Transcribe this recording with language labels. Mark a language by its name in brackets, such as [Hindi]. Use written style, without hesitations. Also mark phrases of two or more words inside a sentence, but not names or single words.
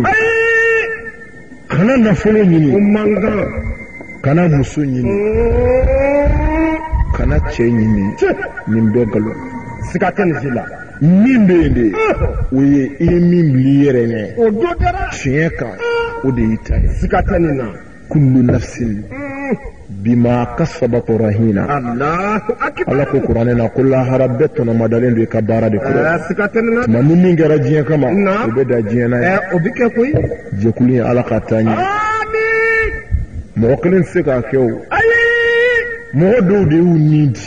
[Bambara] kana nafolo ɲini. o man kan. kana muso ɲini. kana cɛ ɲini. nin bɛɛ nkalon. siga tɛ nin si la. min bɛ yen de o ye i ye min bila i yɛrɛ ɲɛ. o don dɛ. tiɲɛ kan o de y'i ta ye. siga tɛ nin na. [Arabic] كل نفس بما كسبت رهينة. الله أكبر. [Bambara] ala ko kuranɛ na ko lahara bɛɛ tɔnɔmadalen don i ka baara de kɔrɔ. siga tɛ nin na. tuma ni min kɛra diɲɛ kama Naam. o bɛ da diɲɛ na ye. o bɛ kɛ koyi. jɛkulu in ala ka taa ɲɛ. amiin. mɔgɔ kelen tɛ se k'a kɛ o. ayi. mɔgɔ dɔw de y'u nin di